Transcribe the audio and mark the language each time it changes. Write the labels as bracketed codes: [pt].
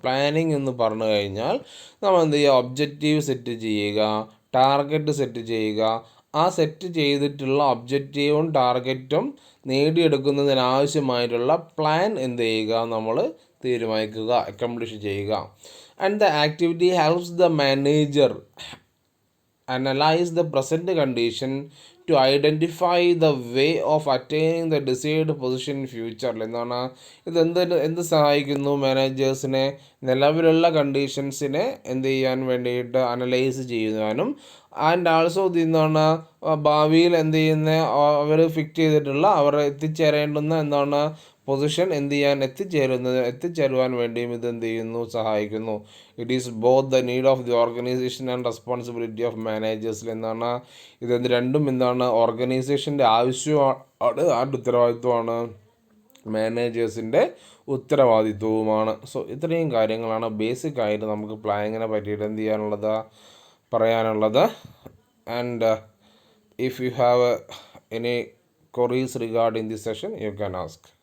[ml] Planning എന്ന് പറഞ്ഞു കഴിഞ്ഞാൽ നമ്മൾ എന്ത് ചെയ്യുക, ഒബ്ജക്റ്റീവ് സെറ്റ് ചെയ്യുക, ടാർഗറ്റ് സെറ്റ് ചെയ്യുക. ആ സെറ്റ് ചെയ്തിട്ടുള്ള ഒബ്ജക്റ്റീവും ടാർഗറ്റും നേടിയെടുക്കുന്നതിനാവശ്യമായിട്ടുള്ള പ്ലാൻ എന്ത് ചെയ്യുക, നമ്മൾ തീരുമാനിക്കുക, അക്കംപ്ലിഷ് ചെയ്യുക. [en] And the activity helps the manager analyze the present condition to identify the way of attaining the desired position in future. [ml] എന്താണ്, എന്ത് സഹായിക്കുന്നു, മാനേജേഴ്സിനെ നിലവിലുള്ള കണ്ടീഷൻസിനെ എന്ത് ചെയ്യാൻ വേണ്ടിയിട്ട് അനലൈസ് ചെയ്യുവാനും, ആൻഡ് ആൾസോ എന്താണ്, ഭാവിയിൽ എന്ത് ചെയ്യുന്ന അവർ ഫിക്സ് ചെയ്തിട്ടുള്ള അവർ എത്തിച്ചേരേണ്ടുന്ന എന്താണ് പൊസിഷൻ എന്ത് ചെയ്യാൻ എത്തിച്ചേരുവാൻ വേണ്ടിയും ഇത് എന്ത് ചെയ്യുന്നു, സഹായിക്കുന്നു. [en] It is both the need of the organization and responsibility of മാനേജേഴ്സിൽ. [ml] എന്താണ്, ഇത് രണ്ടും എന്താണ്, ഓർഗനൈസേഷൻ്റെ ആവശ്യമാണ്, ആരുടെ ഉത്തരവാദിത്വമാണ്, മാനേജേഴ്സിൻ്റെ ഉത്തരവാദിത്വവുമാണ്. സോ ഇത്രയും കാര്യങ്ങളാണ് ബേസിക് ആയിട്ട് നമുക്ക് പ്ലാനിങ്ങിനെ പറ്റിയിട്ട് എന്ത് ചെയ്യാനുള്ളത്, പറയാനുള്ളത്. [en] And if you have any queries regarding this session, you can ask.